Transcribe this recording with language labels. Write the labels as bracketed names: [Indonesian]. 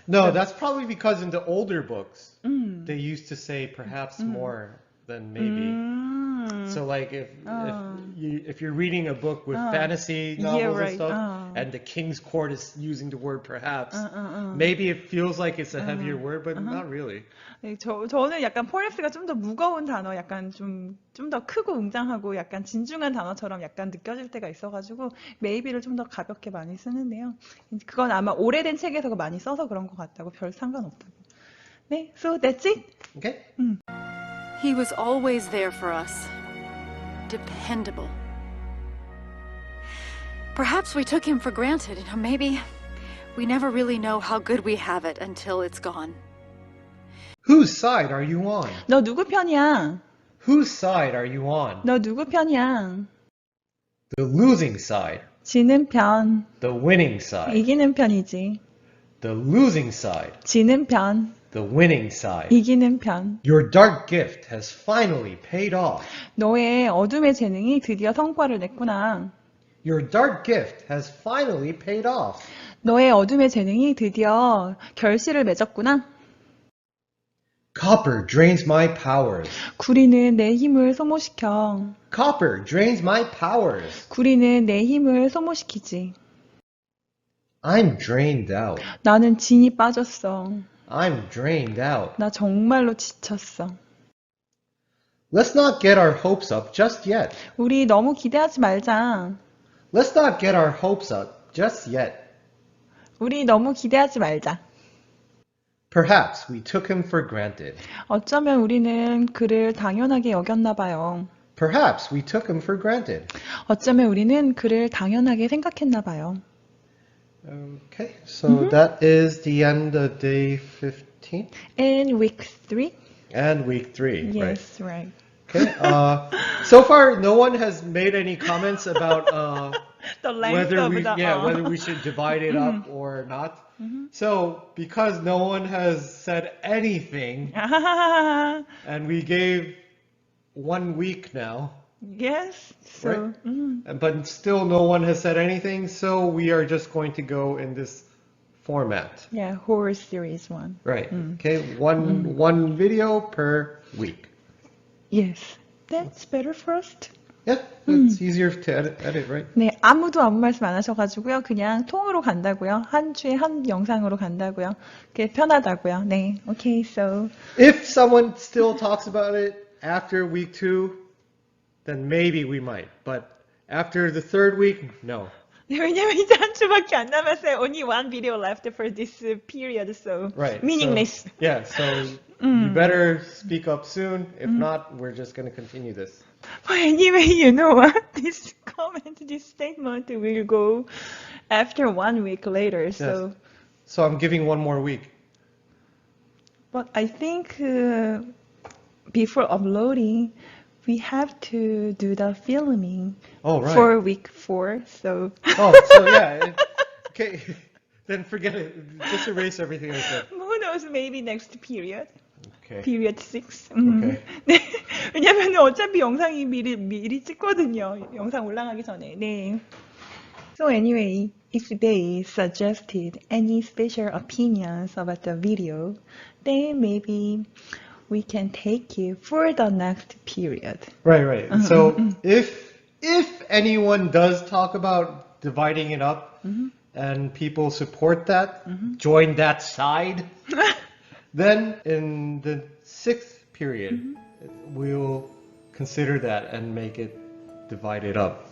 [English] No, that's probably because in the older books they used to say perhaps more than maybe. So like if you're reading a book with fantasy novels and stuff, and the king's court is using the word perhaps, maybe it feels like it's a heavier word, but not really. [Korean] 네, 저는 약간 perhaps가 좀 더 무거운 단어, 약간 좀 더 크고 웅장하고 약간 진중한 단어처럼 약간 느껴질 때가 있어가지고 maybe를 좀 더 가볍게 많이 쓰는데요. 그건 아마 오래된 책에서 많이 써서 그런 것 같다고 별 상관없다고. 네, [English] so that's it. Okay. He was always there for us. Dependable. Perhaps we took him for granted. Maybe we never really know how good we have it until it's gone. Whose side are you on? [Korean] 너 누구 편이야? [English] Whose side are you on? [Korean] 너 누구 편이야? [English] The losing side. [Korean] 지는 편. [English] The winning side. [Korean] 이기는 편이지. [English] The losing side. [Korean] 지는 편. [English] The winning side. [Korean] 이기는 편. [English] Your dark gift has finally paid off. [Korean] 너의 어둠의 재능이 드디어 성과를 냈구나. [English] Your dark gift has finally paid off. [Korean] 너의 어둠의 재능이 드디어 결실을 맺었구나. [English] Copper drains my powers. [Korean] 구리는 내 힘을 소모시켜. [English] Copper drains my powers. [Korean] 구리는 내 힘을 소모시키지. [English] I'm drained out. [Korean] 나는 진이 빠졌어. [English] I'm drained out. [Korean] 나 정말로 지쳤어. [English] Let's not get our hopes up just yet. [Korean] 우리 너무 기대하지 말자. [English] Let's not get our hopes up just yet. [Korean] 우리 너무 기대하지 말자. [English] Perhaps we took him for granted. [Korean] 어쩌면 우리는 그를 당연하게 여겼나 봐요. [English] Perhaps we took him for granted. [Korean] 어쩌면 우리는 그를 당연하게 생각했나 봐요. [English] Okay, so that is the end of day 15 And week 3? and week 3, Yes, right. Okay. So far, no one has made any comments about The length whether of we the whether we should divide it up or not. So because no one has said anything, and we gave 1 week now. Yes. So, But still no one has said anything, so we are just going to go in this format. yeah, horror series one. Right. Okay, one video per week. Yes, that's better first. Yeah, it's easier to edit, right? [Korean] 네, 아무도 아무 말씀 안 하셔가지고요. 그냥 통으로 간다고요. 한 주에 한 영상으로 간다고요. 그게 편하다고요. 네, [English] okay, so. If someone still talks about it after week 2, then maybe we might. But after the 3rd week, no. [Korean] 네, 왜냐면 이제 한 주밖에 안 남았어요. [English] Only one video left for this period, so Right. meaningless. So, yeah, so you better speak up soon. If not, we're just going to continue this. But anyway, you know what? This comment, this statement will go after 1 week later. So, So I'm giving 1 more week. but I think before uploading, we have to do the filming Oh, right. for week 4. So, Oh, so yeah. Okay, then forget it. Just erase everything I said. who knows? Maybe next period. Okay. Period 6. Okay. [Korean] 네. 왜냐면 어차피 영상이 미리 찍거든요. 영상 올라가기 전에. 네. [English] So anyway, if they suggested any special opinions about the video, then maybe we can take it for the next period. Right. So if anyone does talk about dividing it up and people support that, join that side, then in the 6th period, we'll consider that and make it divided up.